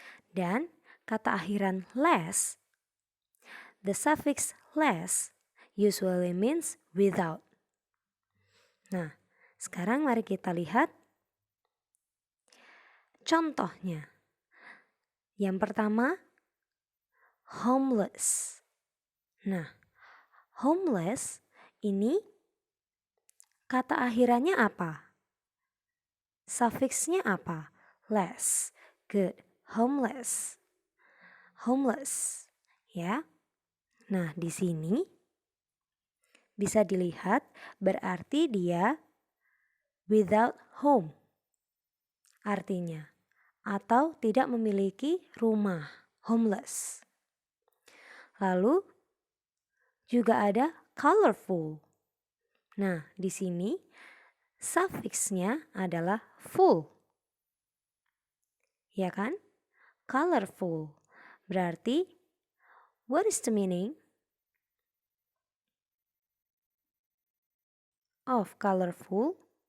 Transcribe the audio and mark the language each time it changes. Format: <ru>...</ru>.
<id>Dan kata akhiran less,</id> <en>the suffix less usually means without.</en> <id>Nah, sekarang mari kita lihat contohnya. Yang pertama, homeless. Nah, homeless ini kata akhirannya apa? Sufiksnya apa? Less. Good. Homeless. Homeless. Ya. Nah, di sini bisa dilihat berarti dia</id> <en>without home.</en> <id>Artinya, atau tidak memiliki rumah. Homeless. Lalu juga ada colorful. Nah, di sini sufiksnya adalah full. Ya kan? Colorful. Berarti,</id> <en>what is the meaning of colorful?</en>